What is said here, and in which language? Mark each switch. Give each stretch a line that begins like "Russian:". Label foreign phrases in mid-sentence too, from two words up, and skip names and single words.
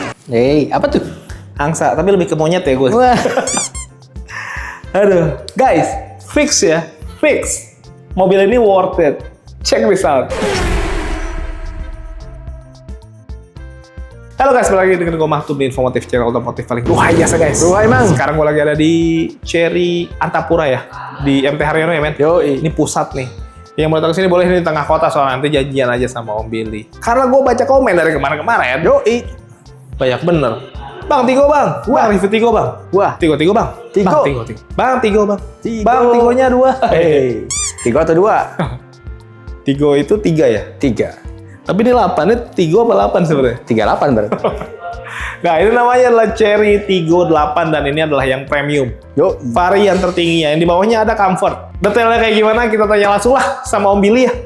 Indonesian: Apa tuh? Angsa, tapi lebih ke monyet ya gue. Wah. Aduh, guys, fix ya, fix. Mobil ini
English: worth it. Check this out.
Indonesian: Halo guys, balik lagi dengan gue Mahtum di Informatif Channel Otomotif paling ruhai biasa guys. Ruhai mang. Sekarang gue lagi ada di Cherry Antapura ya, di MT Haryono ya men. Yoi. Ini pusat nih. Yang mau datang ke sini boleh ini di tengah kota, soalnya nanti janjian aja sama Om Billy. Karena gue baca komen dari kemarin-kemarin. Yoi. Banyak bener. Bang, Tigo bang. Bang, review Tigo bang. Wah. Tigo bang. Tigo. Bang, Tigo. Bang, Tigo bang. Tigo. Bang, Tigonya 2. Hey. 3 atau 2? Tigo itu 3 ya? 3. Tapi ini 8, ini Tigo apa 8 sebenarnya? 38 berarti. Nah, ini namanya adalah Cherry Tigo 8 dan ini adalah yang premium. Yo. Varian tertingginya, yang di bawahnya ada comfort. Detailnya kayak gimana kita tanya langsung lah sama Om Billy ya.